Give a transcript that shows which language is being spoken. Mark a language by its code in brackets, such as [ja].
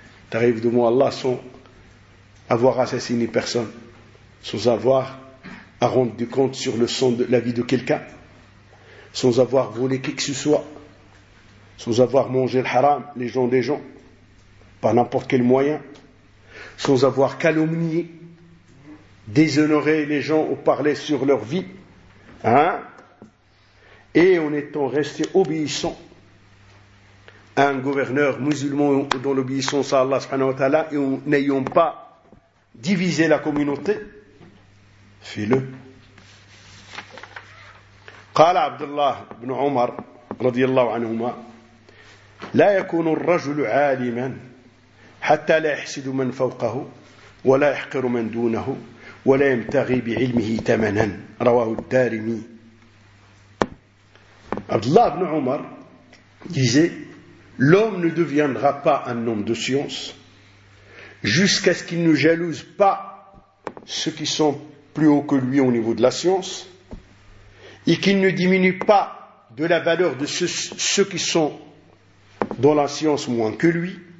[fr] T'arrives devant Allah sans avoir assassiné personne, sans avoir à rendre du compte sur le sang de la vie de quelqu'un, sans avoir volé qui que ce soit, sans avoir mangé le haram, les gens des gens, par n'importe quel moyen, sans avoir calomnié, déshonoré les gens ou parlé sur leur vie, hein, et en étant resté obéissant à un gouverneur musulman dont l'obéissance à Allah subhanahu wa ta'ala et en n'ayant pas divisé la communauté, fais-le. [ar] Qala Abdullah ibn Omar radiyallahu anhuma la yakunu ar-rajul 'aliman حتى لا يحسد من فوقه ولا يحقر من دونه ولا يمتغي بعلمه ثمنا رواه الدارمي. [fr] Abdullah ibn Omar disait, l'homme ne deviendra pas un homme de science jusqu'à ce qu'il ne jalouse pas ceux qui sont plus haut que lui au niveau de la science et qu'il ne diminue pas de la valeur de ceux qui sont dans la science moins que lui.